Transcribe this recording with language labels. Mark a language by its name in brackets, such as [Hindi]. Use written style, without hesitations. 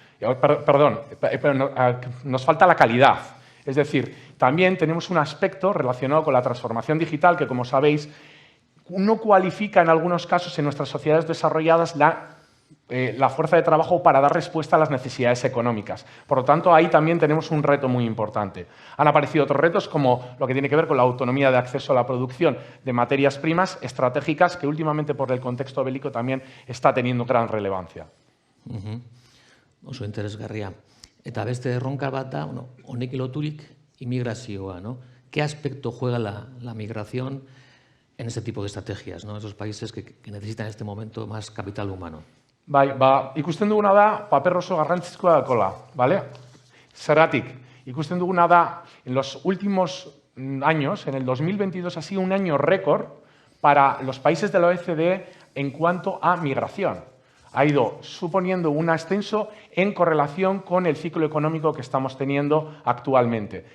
[Spanish] Perdón, nos falta la calidad. Es decir, también tenemos un aspecto relacionado con la transformación digital que, como sabéis, no cualifica en algunos casos en nuestras sociedades desarrolladas la fuerza de trabajo para dar respuesta a las necesidades económicas. Por lo tanto, ahí también tenemos un reto muy importante. Han aparecido otros retos como lo que tiene que ver con la autonomía de acceso a la producción de materias primas estratégicas que últimamente por el contexto bélico también está teniendo gran relevancia. [Basque] Oso interesgarria. Eta beste erronka bat da, honekin loturik inmigrazioa, ¿no? [Spanish] ¿Qué aspecto juega la migración en ese tipo de estrategias, ¿no? Esos países que necesitan en este momento más capital humano? [Basque] Bai, ikusten duguna da paper oso garrantzizkoa dakola, ¿vale? Zergatik, ikusten duguna da, [Spanish] en los últimos años, en el 2022 ha sido un año récord para los países de la OECD en cuanto a migración. Ha ido suponiendo un ascenso en correlación con el ciclo económico que estamos teniendo actualmente.